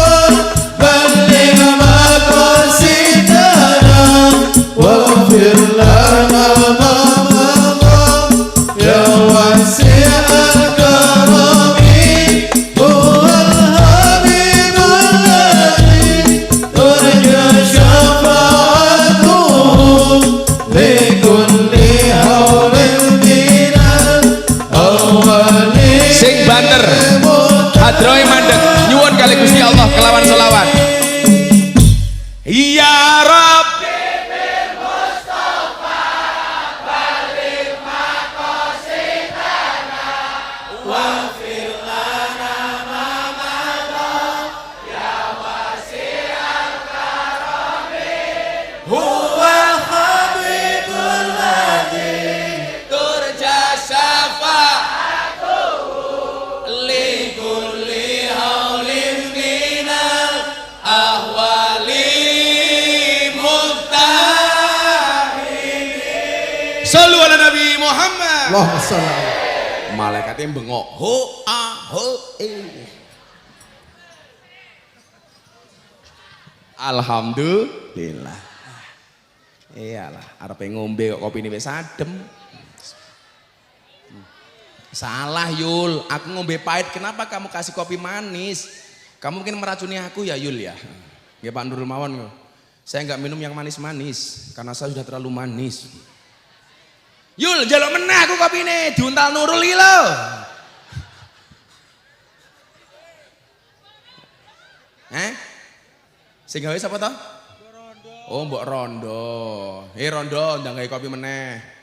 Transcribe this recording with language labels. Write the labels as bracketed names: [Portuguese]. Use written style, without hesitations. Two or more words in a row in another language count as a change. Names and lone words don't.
[Arabic] بلغ مقاصدنا واغفر لنا ما مضى يا واسع الكرم هو الحبيب الذي ترجى شفاعته لكل هول من الأولين. [Javanese] Sing banter hadroe mandeg nyuwun kali Gusti Allah kelawan selawat [Arabic] يا رب بالمصطفى بلغ مقاصدنا واغفر لنا ما مضى يا واسع الكرم هو الحبيب الذي ترجى شفاعته لكل هول من الأهوال مقتحم. صلوا على النبي محمد. اللهم صل. [Javanese] Malaikatnya bengok ho a ho e. Alhamdulillah. Iyalah, arep ngombe kok kopi ini wis adem. Salah Yul, aku ngombe pahit, [Indonesian] kenapa kamu kasih kopi manis? Kamu mungkin meracuni aku ya Yul ya. [Javanese] Nggih Pak Nurul Mawon. [Indonesian] Saya nggak minum yang manis-manis karena saya sudah terlalu manis. [Javanese] Yul, jaluk meneh aku kopi ini, diuntal Nurul iki lho. Sing gawe sapa to? Oh, Mbok Rondo. Rondo, ndang gawe kopi meneh.